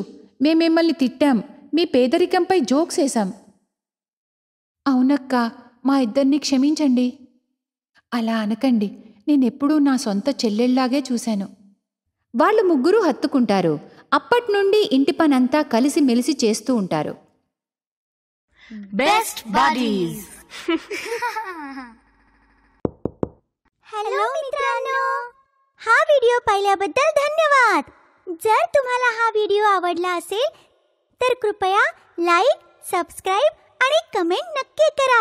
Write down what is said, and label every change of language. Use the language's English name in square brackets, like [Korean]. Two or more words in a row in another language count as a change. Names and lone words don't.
[Telugu] మేమిమ్మల్ని తిట్టాం, మీ పేదరికంపై జోక్స్ వేశాం. అవునక్క, మా ఇద్దరిని క్షమించండి. అలా అనకండి, నేనెప్పుడూ నా సొంత చెల్లెళ్లాగే చూశాను. వాళ్ళు ముగ్గురూ హత్తుకుంటారు. అప్పట్నుండి ఇంటి పనంతా కలిసిమెలిసి చేస్తూ ఉంటారు. [English] best buddies. [Marathi] हॅलो मित्रांनो, हा व्हिडिओ पाहिल्याबद्दल धन्यवाद. जर तुम्हाला हा व्हिडिओ आवडला असेल तर कृपया [English] like, subscribe [Marathi] आणि कमेंट नक्की करा.